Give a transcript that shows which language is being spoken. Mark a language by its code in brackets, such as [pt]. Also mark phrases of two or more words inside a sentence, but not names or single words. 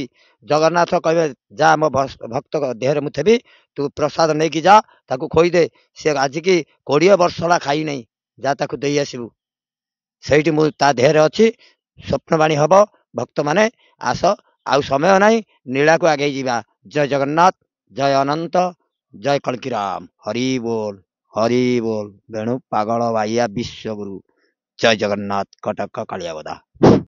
[or] ଜଗନ୍ନାଥ କହିବେ, ଯା ମୋ ଭକ୍ତ ଦେହରେ ମୁଁ ଥେବି, ତୁ ପ୍ରସାଦ ନେଇକି ଯା, ତାକୁ ଖୋଇଦେ। ସେ ଆଜିକି 20 ବର୍ଷ ହେଲା ଖାଇ ନାହିଁ, ଯା ତାକୁ ଦେଇ ଆସିବୁ। ସେଇଠି ମୁଁ ତା ଦେହରେ ଅଛି। ସ୍ୱପ୍ନବାଣୀ ହବ, ଭକ୍ତମାନେ ଆସ, ଆଉ ସମୟ ନାହିଁ, ନୀଳାକୁ ଆଗେଇ ଯିବା। ଜୟ ଜଗନ୍ନାଥ, ଜୟ ଅନନ୍ତ, ଜୟ କଳ୍କି ରାମ। ହରି ବୋଲ। ବେଣୁ ପାଗଳ ବାଇଆ ବିଶ୍ୱଗୁରୁ। ଜୟ ଜଗନ୍ନାଥ, କଟକ କାଳିଆବଦା।